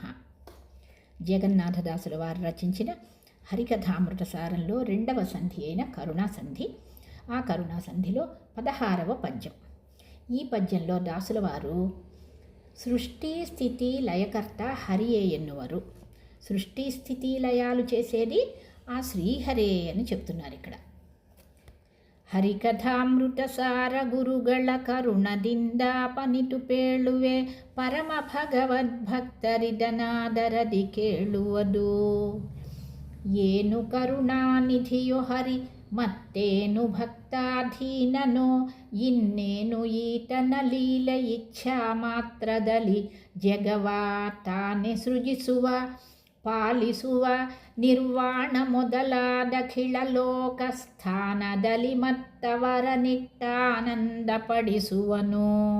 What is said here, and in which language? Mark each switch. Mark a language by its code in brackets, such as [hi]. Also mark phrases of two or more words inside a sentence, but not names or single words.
[te] జగన్నాథదాసుల వారు రచించిన హరికథామృత సారంలో 2వ సంధి అయిన కరుణా సంధి. ఆ కరుణా సంధిలో 16వ పద్యం. ఈ పద్యంలో దాసుల వారు సృష్టి స్థితి లయకర్త హరియే ఎన్నువరు. సృష్టి స్థితి లయాలు చేసేది ఆ శ్రీహరే అని చెప్తున్నారు ఇక్కడ. [kn] ಹರಿಕಥಾಮೃತ ಸಾರ ಗುರುಗಳ ಕರುಣದಿಂದ ಪನಿತು ಪೇಳುವೆ ಪರಮ ಭಗವದ್ಭಕ್ತರಿದನಾದರದಿ ಕೇಳುವುದು. ಏನು ಕರುಣಾನಿಧಿಯೋ ಹರಿ ಮತ್ತೇನು ಭಕ್ತಾಧೀನನೋ, ಇನ್ನೇನು ಈತನ ಲೀಲೆ ಇಚ್ಛಾ ಮಾತ್ರದಲ್ಲಿ ಜಗವ ತಾನೆ ಸೃಜಿಸುವ ಪಾಲಿಸುವ ನಿರ್ವಾಣ ಮೊದಲಾದ ಖಿಳಲೋಕ ಸ್ಥಾನದಲ್ಲಿ ಮತ್ತವರ ನಿಟ್ಟಾನಂದ ಪಡಿಸುವನು.